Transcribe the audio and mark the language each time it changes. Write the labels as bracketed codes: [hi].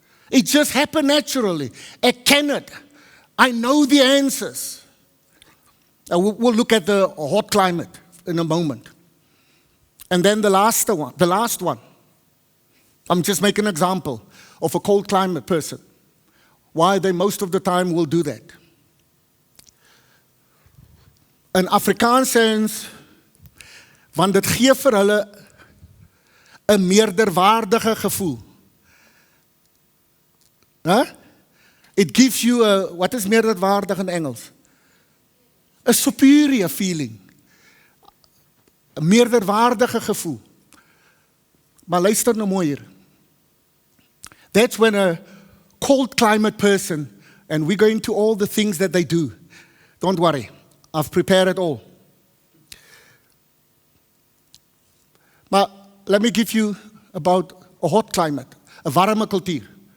[en] It just happened naturally. [af] Ek ken [en] it. I know the answers. We'll look at the hot climate in a moment. And then the last one. I'm just making an example of a cold climate person. Why they most of the time will do that. [af] In Afrikaans, want dit gee vir hulle 'n meerderwaardige gevoel. [en] Huh? It gives you what is meerderwaardig in Engels? A superior feeling. [af] 'n Meerderwaardige gevoel. Maar luister nou mooi hier. [en] That's when a cold climate person, and we go into all the things that they do. Don't worry, I've prepared it all. But let me give you about a hot climate, [af] 'n warme kultuur.